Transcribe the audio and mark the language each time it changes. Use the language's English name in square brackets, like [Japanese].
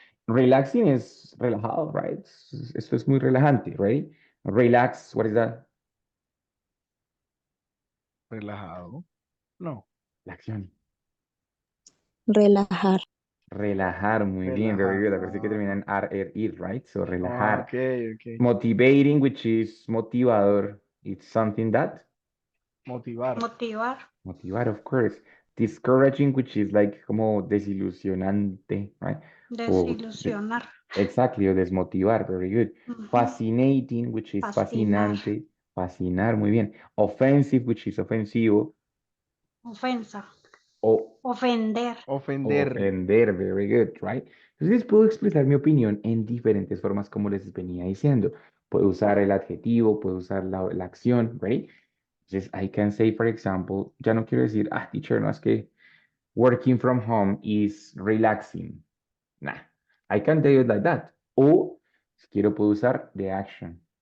[Spanish] Relaxing es relajado, right? Esto es muy relajante, right? [English] Relax, what is that? [Spanish] relajado. No, La acción. Relajar. Relajar, muy bien, [English] very good. [Spanish] Acuérdense que termina relajado. en ar, er, ir, right? So, Ah, relajar. [English] ok, ok. Motivating, which is motivador. It's something that [Spanish] Motivar. Motivar, [English] motivar, of course. Discouraging, which is like [Spanish] como desilusionante, [English] right? O [Spanish] desilusionar, [English] exactly, [Spanish] o desmotivar, [English] very good. ujú, Fascinating, which is [Spanish] fascinar, fascinante. Fascinar, muy bien. [English] Offensive, which is [Spanish] ofensivo. ofensa, O ofender, Ofender. [English] ofender, very good, right? [Spanish] Entonces puedo expresar mi opinión en diferentes formas, como les venía diciendo. Puedo usar el adjetivo, puedo usar la acción, right? [English] Entonces, I can say, for example, [Spanish] ya no quiero decir, [English] teacher, [Spanish] no, es que [English] working from home is relaxing. Nah, I can tell it like that. [Spanish] O, si quiero, puedo usar [English] the action.